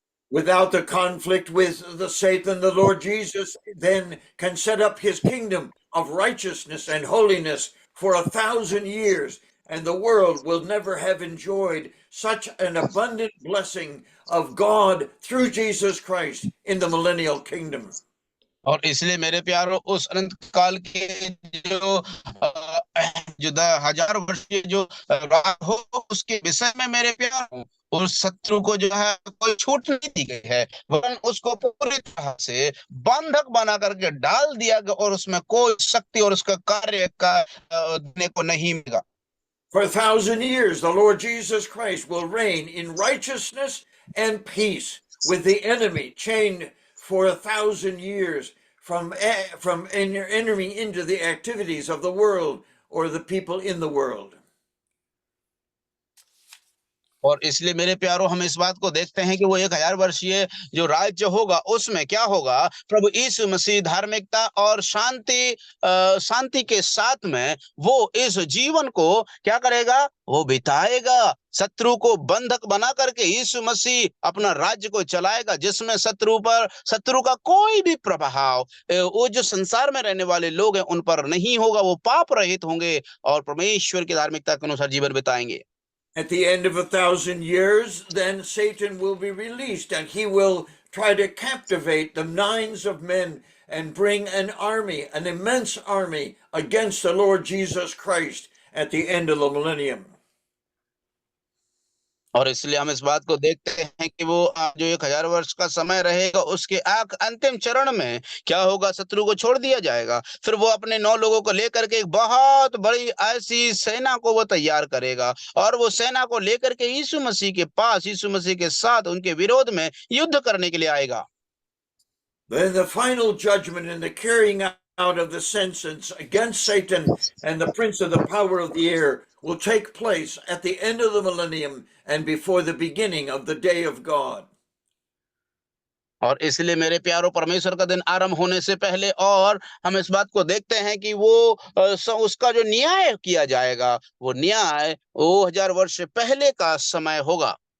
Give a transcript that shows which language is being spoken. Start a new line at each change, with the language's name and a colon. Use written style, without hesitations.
English: Without the conflict with the Satan, the Lord Jesus then can set up his kingdom of righteousness and holiness for 1,000 years, and the world will never have enjoyed such an abundant blessing of God through Jesus Christ in the millennial kingdom.
Hindi: और इसलिए मेरे प्यारो उस अनंत काल के जो 1000 वर्ष के जो राज हो उसके विषय में मेरे प्यारो उस शत्रु को जो है कोई छूट नहीं दी गई है, वरन उसको पूरी तरह से बंधक बना करके डाल दिया गया और उसमें कोई शक्ति और उसका कार्य का देने को नहीं मिलेगा।
English: For 1,000 years, the Lord Jesus Christ will reign in righteousness and peace with the enemy chained for 1,000 years from entering into the activities of the world or the people in the world.
Hindi: और इसलिए मेरे प्यारो हम इस बात को देखते हैं कि वो 1000 वर्षीय जो राज्य होगा उसमें क्या होगा, प्रभु यीशु मसीह धार्मिकता और शांति के साथ में वो इस जीवन को क्या करेगा, वो बिताएगा। शत्रु को बंधक बना करके यीशु मसीह अपना राज्य को चलाएगा, जिसमें शत्रु का कोई भी प्रभाव वो जो संसार में रहने वाले लोग हैं उन पर नहीं होगा। वो पाप रहित होंगे और परमेश्वर की धार्मिकता के अनुसार जीवन बिताएंगे।
English: At the end of 1,000 years, then Satan will be released, and he will try to captivate the minds of men and bring an army, an immense army, against the Lord Jesus Christ at the end of the millennium.
Hindi: और इसलिए हम इस बात को देखते हैं कि वो जो 1000 वर्ष का समय रहेगा उसके अंतिम चरण में क्या होगा, शत्रु को छोड़ दिया जाएगा। फिर वो अपने 9 लोगों को लेकर के एक बहुत बड़ी ऐसी सेना को वो तैयार करेगा और वो सेना को लेकर के यीशु मसीह के पास, यीशु मसीह के साथ उनके विरोध में युद्ध करने के लिए आएगा।
English: Then the final judgment and the carrying out of the sentence against Satan and the prince of the power of the air will take place at the end of the millennium and before the beginning of the day of God.
Hindi: और इसलिए मेरे प्यारो परमेश्वर का दिन आरंभ होने से पहले और हम इस बात को देखते हैं कि वो उसका जो न्याय किया जाएगा, वो न्याय वो 1000 वर्ष से पहले का समय होगा।